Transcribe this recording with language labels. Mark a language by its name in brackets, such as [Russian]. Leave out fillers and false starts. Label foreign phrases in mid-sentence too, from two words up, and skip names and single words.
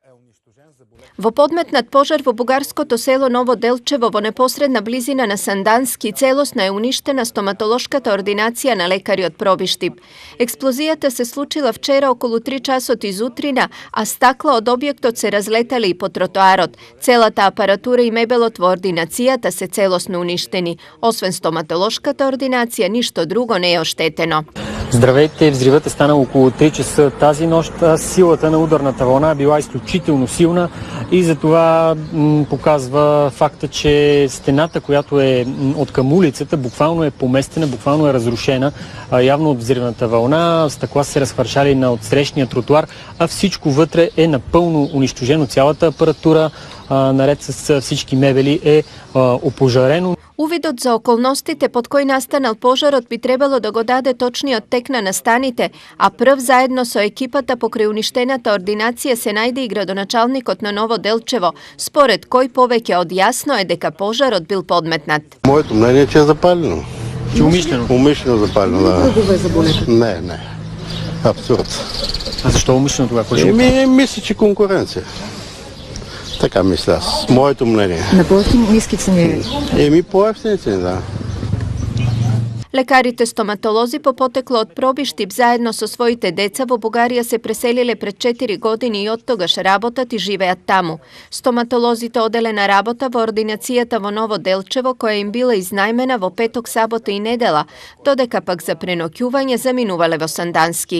[Macedonian] Во подметнат пожар во бугарското село Ново Делчево во непосредна близина на Сандански целосно е уништена стоматолошката ординација на лекари од Пробиштип. Експлозијата се случила вчера околу 3 часот изутрина, а стакла од објектот се разлетали и по тротоарот. Целата апаратура и мебелот во ординацијата се целосно уништени. Освен стоматолошката ординација, ништо друго не е оштетено. [Bulgarian] Здравейте, взривът е станал около 3 часа тази нощ. Силата на ударната вълна била изключително силна и затова показва факта, че стената, която е от към улицата, буквално е поместена, буквално е разрушена. Явно от взривната вълна, стъкла се разхвърчали на отсрещния тротуар, а всичко вътре е напълно унищожено. Цялата апаратура, наред с всички мебели, е опожарено. [Macedonian] Увидот за околностите под кои настанал пожарот би требало да го даде точниот тек на настаните, а прв заедно со екипата покрај уништената ординација се најде и градоначалникот на Ново Делчево, според кој повеќе од јасно е дека пожарот бил подметнат. [Bulgarian] Моето мнение е, че е запалено. Че умишлено? Умишлено запалено, да. Друго е заболето? Не. Абсурд. А защо умишлено тогава? Мисля, че конкуренция. Така мисля аз. Моето мнение. На по-евтини ниски цени? По-евтини цени, да. [Macedonian] Лекарите стоматолози по потекло од Пробиштип заедно со своите деца во Бугарија се преселиле пред 4 години и оттогаш работат и живеат таму. Стоматолозите оделена работа во ординацијата во Ново Делчево, која им била изнајмена во петок, сабота и недела, додека пак за преноќување заминувале во Сандански.